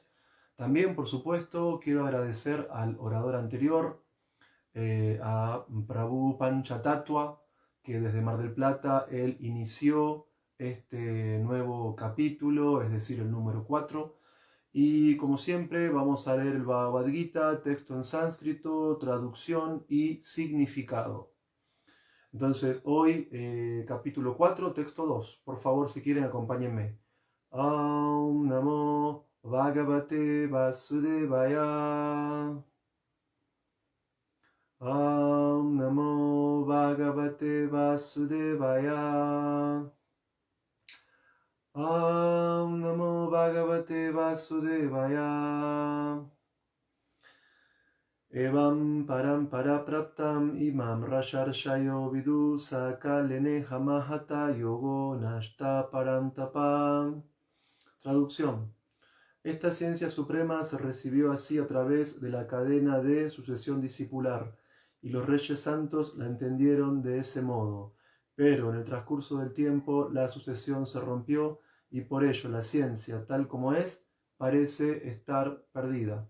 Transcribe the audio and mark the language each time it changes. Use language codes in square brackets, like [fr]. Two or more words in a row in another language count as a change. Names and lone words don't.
[es] También, por supuesto, quiero agradecer al orador anterior, a Prabhu Panchatattva, que desde Mar del Plata él inició este nuevo capítulo, es decir, el número 4. Y como siempre vamos a leer el Bhagavad Gita, texto en sánscrito, traducción y significado. Entonces hoy capítulo 4, texto 2. Por favor, si quieren, acompáñenme. [sa] ओं नमो भगवते वासुदेवाय. ओं नमो भगवते वासुदेवाय. ओं नमो भगवते वासुदेवाय. एवं परम् पराप्राप्तम् इमं राजर्षयो विदुः सकालेने हमहता योगो नष्टः परन्तपम्. [es] Traducción. Esta ciencia suprema se recibió así a través de la cadena de sucesión discipular, y los reyes santos la entendieron de ese modo. Pero en el transcurso del tiempo la sucesión se rompió, y por ello la ciencia, tal como es, parece estar perdida.